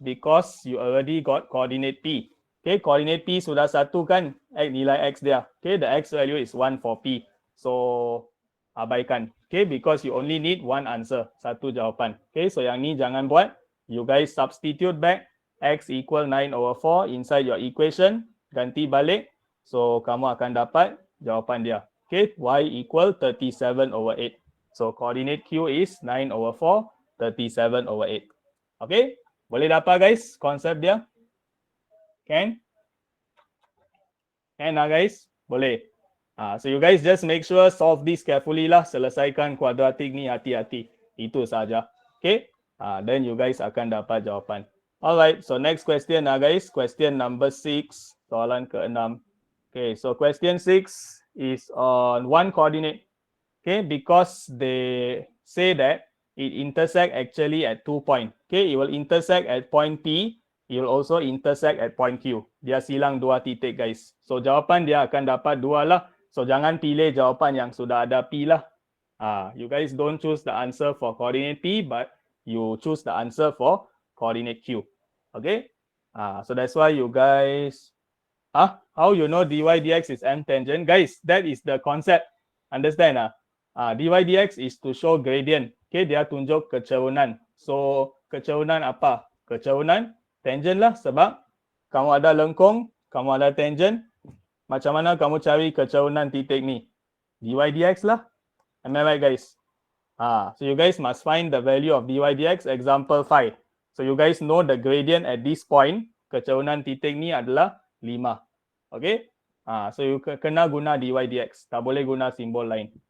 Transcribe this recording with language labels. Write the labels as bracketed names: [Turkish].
[English] Because you already got coordinate P. Okay, coordinate P [Malay] sudah satu kan, nilai x dia. [English] Okay, the x value is 1 for P. So, [Malay] abaikan. [English] Okay, because you only need one answer, [Malay] satu jawapan. [English] Okay, so [Malay] yang ni jangan buat. [English] You guys substitute back. X equal 9 over 4 inside your equation, [Malay] ganti balik. So, kamu akan dapat jawapan dia. [English] Okay, y equal 37 over 8. So, coordinate Q is 9 over 4, 37 over 8. [Malay] Okay, boleh dapat guys konsep dia? [English] Can? Can lah guys? [Malay] Boleh. [English] So, you guys just make sure solve this carefully lah. [Malay] Selesaikan kuadratik ni hati-hati. Itu saja. [English] Okay, then you guys [Malay] akan dapat jawapan. [English] Alright, so next question guys. Question number 6. [Malay] Soalan ke-6. [English] Okay, so question 6 is on one coordinate. Okay, because they say that it intersect actually at 2 points. Okay, it will intersect at point P. It will also intersect at point Q. [Malay] Dia silang 2 titik guys. So jawapan dia akan dapat 2 lah. So jangan pilih jawapan yang sudah ada P lah. [English] You guys don't choose the answer for coordinate P, but you choose the answer for coordinate Q. Okay, so that's why you guys, how you know dy dx is m tangent? Guys, that is the concept. Understand? Dy dx is to show gradient. [Malay] Okay, dia tunjuk kecerunan. So kecerunan apa? Kecerunan tangent lah, sebab kamu ada lengkung, kamu ada tangent. Macam mana kamu cari kecerunan titik ni? Dy dx lah. [English] Am I right, guys? So you guys must find the value of dy dx. Example 5. So you guys know the gradient at this point. [Malay] Kecerunan titik ni adalah 5. Okay. So you kena guna dy dx. Tak boleh guna simbol lain.